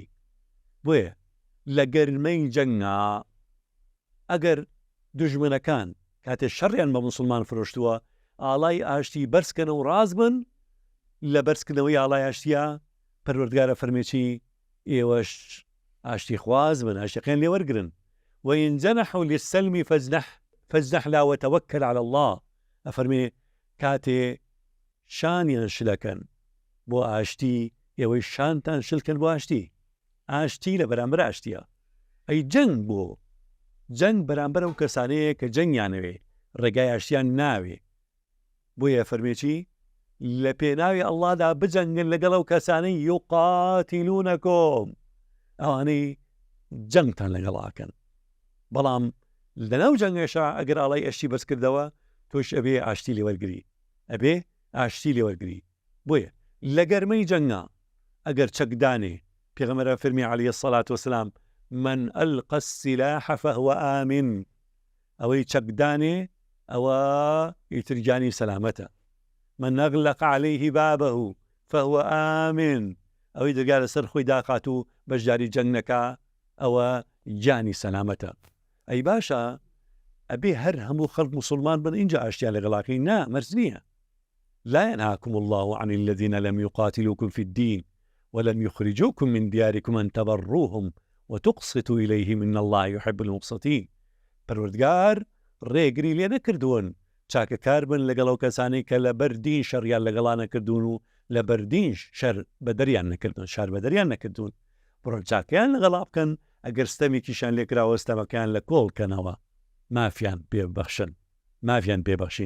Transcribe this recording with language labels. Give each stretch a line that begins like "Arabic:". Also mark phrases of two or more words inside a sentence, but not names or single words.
Central Kurdish: بۆیە لە گەرمەی جەنگا ئەگەر دوژمنەکان کاتێ شەڕیان بە موسڵمان فرۆشتووە ئاڵای ئاشتی بەرزکەنە و ڕاز بن، لە بەرزکردنەوەی ئاڵای ئاشتیە پەروەردگارە فەرمێکی ئێوەش ئاشتی خواز بن، ئاشتیەکەیان لێ وەرگرن.
Arabic: وإن جنحوا للسلم فاجنح لا وتوكل على الله.
Central Kurdish: ئەفەرمێ کاتێ شانیان شلەکەن بۆ ئاشتی، ئێوەی شانتان شلکەن بۆ ئاشتی. ئاشتی لە بەرامبەر ئاشتیە. ئەی جەنگ بۆ جەنگ بەرامبەر ئەو کەسانەیە کە جەنگیانەوێ، ڕێگای ئاشتیان ناوێ. بۆیە فەرمێکی لە پێناوی ئەڵڵادا بجەنگن لەگەڵ ئەو کەسانەی یوقاتیلونەکۆم، ئەوانەی جەنگتان لەگەڵاکەن. بەڵام لەناو جەنگێشە ئەگەر ئاڵای ئاشتی بەس کردەوە تۆش ئەبێ ئاشتی لێوەرگری، ئەبێ ئاشتی لێوەرگری. بۆیە لە گەرمەی جەنگا ئەگەر چەکدانێ، پێغەمبەر فەرمی
Arabic: عەلەیهی السەڵات وسەلام من ئەلقە السلاح فهو آمن.
Central Kurdish: ئەوەی چەکدانێ ئەوە ئیترجانی سەلامەتە.
Arabic: من ئەغلق عەلەیه بابه فهو آمن.
Central Kurdish: ئەوەی دەرگا لەسەر خۆی داقات و بەشداری جەنگ نەکا ئەوە جانی سەلامەتە. ئەی باشە ئەبێ هەر هەموو خەڵک موسڵمان بن اینجا ئاشتیان لەگەڵاکەی؟ نا، مەرج نییە.
Arabic: لا ينهاكم الله عن الذين لم يقاتلوكم في الدين ولم يخرجوكم من دياركم أن تبروهم وتقسطوا إليهم إن الله يحب المقسطين.
Central Kurdish: پروردگار ڕێگری لێ نەکردوون چاکەکار بن لەگەڵ ئەو کەسانەی کە لە بەردین شەڕیان لەگەڵان نەکردوون و لە بەردین شەر بەدەریان نەکردوون، شار بەدەریان نەکردوون. بڕۆ چاکیان لەگەڵا بکەن، ئەگەر ستەمێکیشان لێکراوە ستەمەکان لە کۆڵکەنەوە، مافیان پێبەخشن، مافیان پێبەخشین.